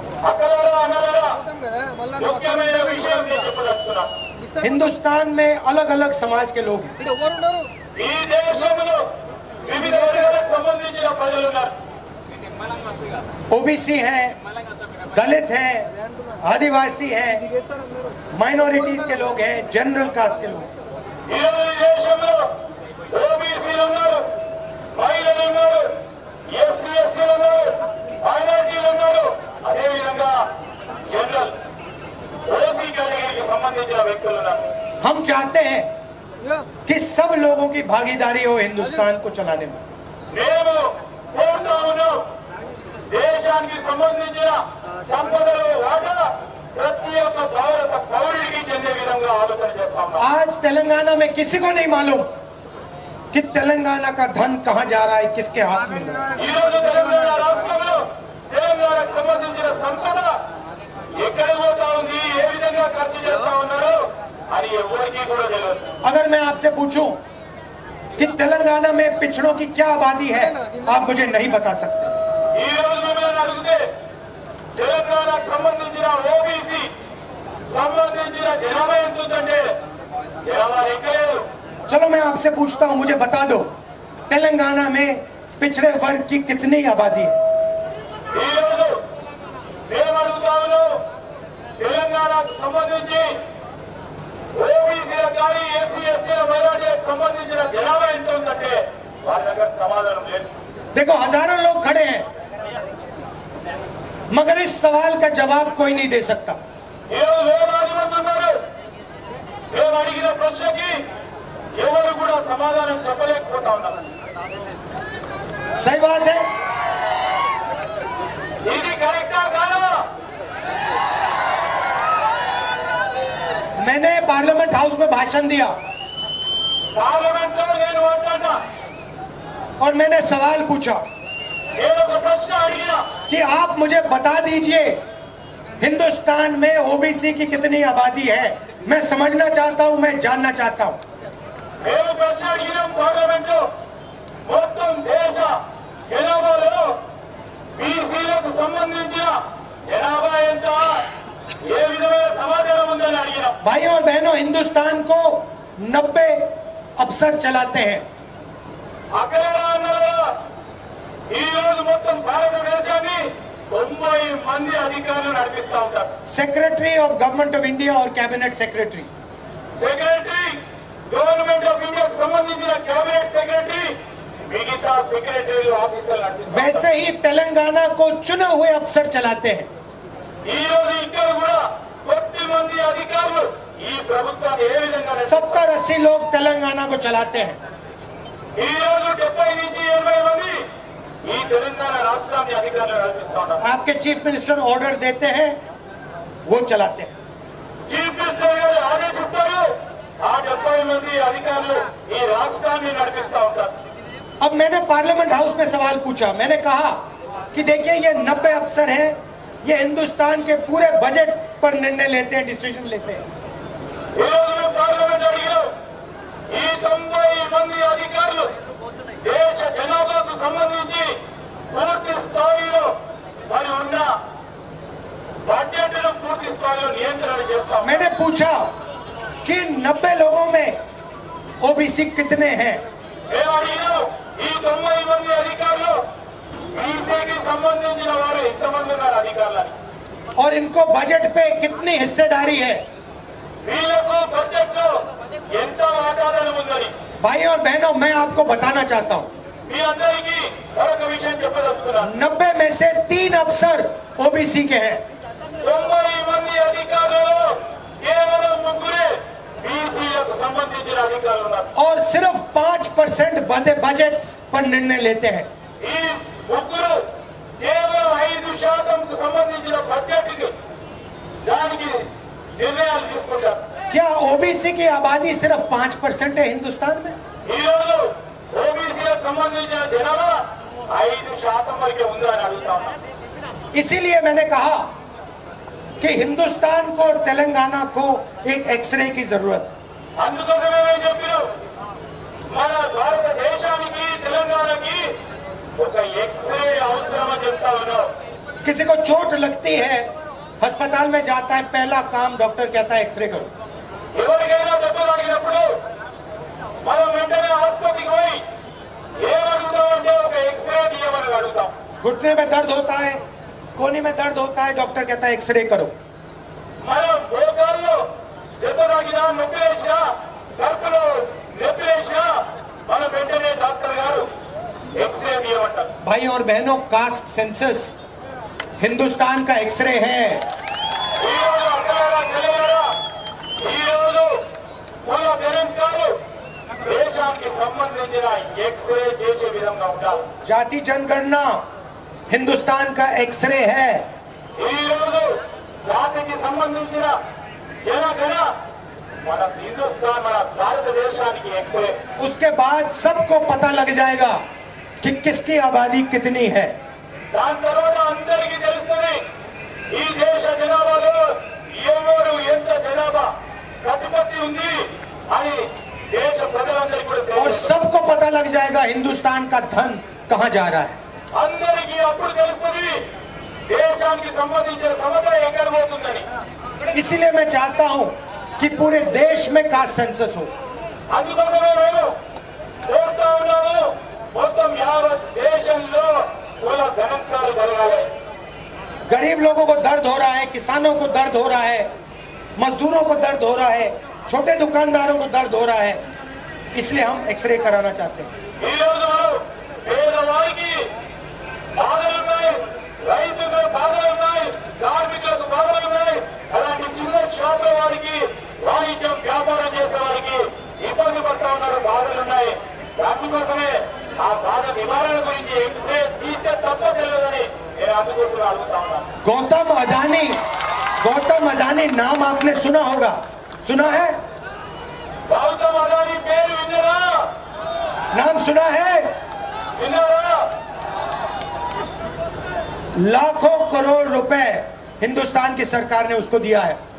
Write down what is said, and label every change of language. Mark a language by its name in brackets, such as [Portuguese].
[Telugu] అక్కలారా అన్నలారా ముఖ్యమైన విషయం నేను చెప్పదలుచుకున్నా. [Hindi] हिंदुस्तान में अलग अलग समाज के लोग हैं। [Telugu] ఈ దేశంలో వివిధ వర్గాలకు సంబంధించిన ప్రజలు ఉన్నారు. [Hindi] ओबीसी हैं, दलित हैं, आदिवासी हैं, माइनॉरिटीज के लोग हैं, जनरल कास्ट के लोग हैं। [Telugu] ఈరోజు ఈ దేశంలో ఓబీసీలు ఉన్నారు, మహిళలు ఉన్నారు, ఎస్సీ ఎస్టీలు ఉన్నారు, మైనారిటీలు ఉన్నారు, అదేవిధంగా జనరల్ ఓసీ కేటగిరీకి సంబంధించిన వ్యక్తులు ఉన్నారు. [Hindi] हम चाहते हैं कि सब लोगों की भागीदारी हो हिंदुस्तान को चलाने में। [Telugu] మేము కోరుతా ఉన్నాం, దేశానికి సంబంధించిన సంపదలో వాటా ప్రతి ఒక్క భారత పౌరుడికి చెందే విధంగా ఆలోచన చేస్తా ఉన్నాం. [Hindi] आज तेलंगाना में किसी को नहीं मालूम कि तेलंगाना का धन कहाँ जा रहा है, किसके हाथ में है। [Telugu] ఈ రోజు తెలంగాణ రాష్ట్రంలో తెలంగాణకు సంబంధించిన సంపద ఎక్కడ పోతా ఉంది, ఏ విధంగా ఖర్చు చేస్తా ఉన్నారు అని ఎవరికి కూడా తెలియదు. [Hindi] अगर मैं आपसे पूछूं कि तेलंगाना में पिछड़ों की क्या आबादी है, आप मुझे नहीं बता सकते। [Telugu] ఈ రోజు మిమ్మల్ని అడిగితే తెలంగాణకు సంబంధించిన ఓబీసీ సంబంధించిన జనాభా ఎంత ఉందంటే జనాభా లెక్కలేదు. [Hindi] चलो मैं आपसे पूछता हूं, मुझे बता दो तेलंगाना में पिछड़े वर्ग की कितनी आबादी है। [Telugu] ఈ రోజు మేము అడుగుతా ఉన్నాం, తెలంగాణకు సంబంధించి ఓబీసీల కానీ ఎస్సీ ఎస్టీల మైనార్టీలకు సంబంధించిన జనాభా ఎంత ఉందంటే వాళ్ళ దగ్గర సమాధానం లేదు. [Hindi] देखो हजारों लोग खड़े हैं मगर इस सवाल का जवाब कोई नहीं दे सकता। [Telugu] ఈరోజు వేలాది మంది ఉన్నారు. మేము అడిగిన ప్రశ్నకి ఎవరు కూడా సమాధానం చెప్పలేకపోతా ఉన్నారు. [Hindi] सही बात है। [Telugu] ఇది కరెక్టా కాదా? [Hindi] मैंने पार्लियामेंट हाउस में भाषण दिया [Telugu] పార్లమెంట్ లో నేను మాట్లాడినా, [Hindi] और मैंने सवाल पूछा [Telugu] నేను ఒక ప్రశ్న అడిగినా, [Hindi] कि आप मुझे बता दीजिए हिंदुस्तान में ओबीसी की कितनी आबादी है। मैं समझना चाहता हूं, मैं जानना चाहता हूं। [Telugu] మేము ప్రశ్న అడిగినాం పార్లమెంట్ లో మొత్తం దేశ జనాభాలో బీసీలకు సంబంధించిన జనాభా ఎంత, ఏ విధమైన సమాచారం ఉందని అడిగినాం. [Hindi] भाइयों और बहनों, हिंदुस्तान को 90 अफसर चलाते हैं। [Telugu] అక్కలేరా అన్నరా, ఈ రోజు మొత్తం భారతదేశాన్ని 90 మంది అధికారులు నడిపిస్తా ఉంటారు. [English] Secretary of government of India और cabinet secretary. [Telugu] Secretary government of ఇండియాకు సంబంధించిన కేబినెట్ సెక్రటరీ, మిగతా సెక్రటరీ ఆఫీసర్లు నడిపిస్తారు. [Hindi] वैसे ही तेलंगाना को चुने हुए अफसर चलाते हैं। [Telugu] ఈ రోజు ఇక్కడ కూడా 10 మంది అధికారులు ఈ ప్రభుత్వాన్ని ఏ విధంగా నడిపిస్తారు? [Hindi] 70-80 लोग तेलंगाना को चलाते हैं। [Telugu] ఈ రోజు 70 నుంచి 80 మంది ఈ తెలంగాణ రాష్ట్రాన్ని అధికారులు నడిపిస్తా ఉన్నారు. [Hindi] आपके चीफ मिनिस्टर ऑर्डर देते हैं, वो चलाते हैं। [Telugu] చీఫ్ మినిస్టర్ గారు ఆదేశిస్తారు, ఆ 70 మంది అధికారులు ఈ రాష్ట్రాన్ని నడిపిస్తా ఉంటారు. [Hindi] अब मैंने पार्लियामेंट हाउस में सवाल पूछा। मैंने कहा कि देखिए ये 90 अफसर हैं, ये हिंदुस्तान के पूरे बजट पर निर्णय लेते हैं, डिसीजन लेते हैं। [Telugu] ఈ రోజు మేము పార్లమెంట్ అడిగినాం, ఈ 90 మంది అధికారులు దేశ జనాభాకు సంబంధించి పూర్తి స్థాయిలో మరి ఉన్న బడ్జెట్ను పూర్తి స్థాయిలో నియంత్రణ చేస్తాం. [Hindi] मैंने पूछा कि 90 लोगों में ओबीसी कितने हैं। [Telugu] మేము అడిగినాం, ఈ 90 మంది అధికారులు బీసీకి సంబంధించిన వారు ఎంతమంది ఉన్నారు అధికారులని, [Hindi] और इनको बजट पे कितनी हिस्सेदारी है। [Telugu] వీళ్ళకు బడ్జెట్ లో ఎంత వాటాదానం ఉందని [Hindi] भाई और बहनों, मैं आपको बताना चाहता हूँ, [Telugu] మీ అందరికీ మరొక విషయం చెప్పదలుచుకున్నాను. [Hindi] 90 में से 3 अफसर ओबीसी के हैं। [Telugu] 90 మంది అధికారులు కేవలం ముగ్గురే బీసీలకు సంబంధించిన అధికారులు ఉన్నారు. [Hindi] और सिर्फ 5% बजट पर निर्णय लेते हैं। [Telugu] ఈ ముగ్గురు కేవలం 5% సంబంధించిన బడ్జెట్ కి దానికి నిర్ణయాలు తీసుకుంటారు. [Hindi] क्या ओबीसी की आबादी सिर्फ 5% है हिंदुस्तान में? [Telugu] ఈ రోజు ఓబీసీలకు సంబంధించిన జనాభా 5% వరకే ఉందా అని అడుగుతా ఉన్నాం. [Hindi] इसीलिए मैंने कहा कि हिंदुस्तान को और तेलंगाना को एक एक्सरे की जरूरत है। [Telugu] అందుకోసమే మేము చెప్పినాం, మన భారతదేశానికి తెలంగాణకి ఒక ఎక్స్రే అవసరం అని చెప్తా ఉన్నాం. [Hindi] किसी को चोट लगती है, अस्पताल में जाता है, पहला काम डॉक्टर कहता है एक्सरे करो। [Telugu] ఎవరికైనా దెబ్బ తాకినప్పుడు మనం వెంటనే ఆసుపత్రికి పోయి ఏమడుగుతామంటే ఒక ఎక్స్రే తీయమని అడుగుతాం. [Hindi] घुटने में दर्द होता है, कोहनी में दर्द होता है, डॉक्टर कहता है एक्सरे करो। [Telugu] మనం మోకాల్లో దెబ్బ తాకినా, నొప్పి వేసినా, కడుపులో నొప్పి వేసినా మనం వెంటనే డాక్టర్ గారు ఎక్స్రే తీయమంటారు. [Hindi] भाई और बहनों, कास्ट सेंसस हिंदुस्तान का एक्सरे है। [Telugu] ఈ రోజు అక్కలారా తెలియరా, ఈ రోజు కుల గణాంకాలు దేశానికి సంబంధించిన ఎక్స్రే చేసే విధంగా ఉండాలి. [Hindi] जाति जनगणना हिंदुस्तान का एक्सरे है। [Telugu] ఈ రోజు జాతికి సంబంధించిన జనగణ మన హిందుస్థాన్, మన భారతదేశానికి ఎక్స్రే. [Hindi] उसके बाद सबको पता लग जाएगा कि किसकी आबादी कितनी है। [Telugu] దాని తర్వాత అందరికీ తెలుస్తుంది ఈ దేశ జనాభాలో ఎవరు ఎంత జనాభా ప్రతిపత్తి ఉంది అని దేశ ప్రజలందరికీ కూడా [Hindi] और [Telugu] తెలుస్తుంది. [Hindi] सबको पता लग जाएगा हिंदुस्तान का धन कहां जा रहा है। [Telugu] అందరికీ అప్పుడు తెలుస్తుంది దేశానికి సంబంధించిన సంపద ఎక్కడ పోతుందని. [Hindi] इसीलिए मैं चाहता हूं कि पूरे देश में कास्ट सेंसस हो। [Telugu] అందుకోసమే మేము కోరుతా ఉన్నాము, మొత్తం యావత్ దేశంలో కుల గణాంకాలు జరగాలి. [Hindi] गरीब गरीब लोगों को दर्द हो रहा है, किसानों को दर्द हो रहा है, मजदूरों को दर्द हो रहा है, छोटे दुकानदारों को दर्द हो रहा है, इसलिए हम एक्सरे कराना चाहते हैं। [Telugu] రైతులకు బాధలు ఉన్నాయి, కార్మికులకు బాధలు ఉన్నాయి, అలాంటి చిన్న షాపుల వారికి, వాణిజ్యం వ్యాపారం చేసే వారికి ఇబ్బంది పడతా ఉన్నారు, బాధలు ఉన్నాయి. దానికోసమే ఆ బాధ నివారణ గురించి ఎక్స్రే తీస్తే తప్ప తెలియదని నేను అందుకోసం అడుగుతా ఉన్నాను. [Hindi] गौतम अदानी नाम आपने सुना होगा, सुना है? [Telugu] గౌతమ్ అదానీ పేరు విన్నారా? [Hindi] नाम सुना है? [Telugu] విన్నారా? [Hindi] लाखों करोड़ रुपए हिंदुस्तान की सरकार ने उसको दिया है।